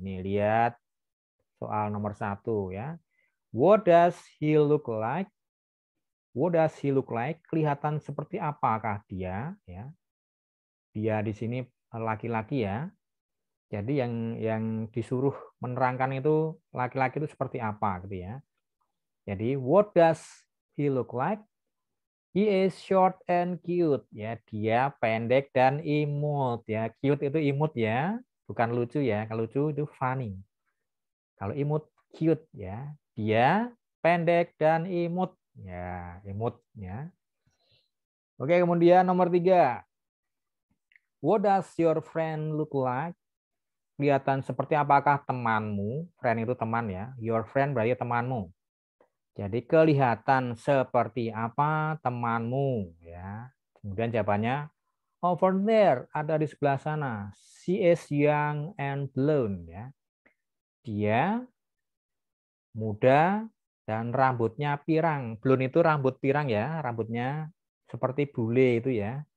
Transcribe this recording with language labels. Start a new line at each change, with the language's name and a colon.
Indonesian: Nih lihat soal nomor 1 ya.
English: What does he look like? What does he look like?
Indonesian: Kelihatan seperti apakah dia ya. Dia di sini laki-laki ya. Jadi yang disuruh menerangkan itu laki-laki itu seperti apa gitu ya.
English: Jadi what does he look like? He is short and cute
Indonesian: ya. Dia pendek dan imut ya. Cute itu imut ya, bukan lucu ya. Kalau lucu itu funny. Kalau imut cute ya. Dia pendek dan imut ya, imut ya. Oke, kemudian nomor 3.
English: What does your friend look like?
Indonesian: Kelihatan seperti apakah temanmu? Friend itu teman ya. Your friend berarti temanmu. Jadi kelihatan seperti apa temanmu ya. Kemudian jawabannya
English: over there,
Indonesian: ada di sebelah sana.
English: She is young and blonde ya.
Indonesian: Dia muda dan rambutnya pirang. Blonde itu rambut pirang ya, rambutnya seperti bule itu ya.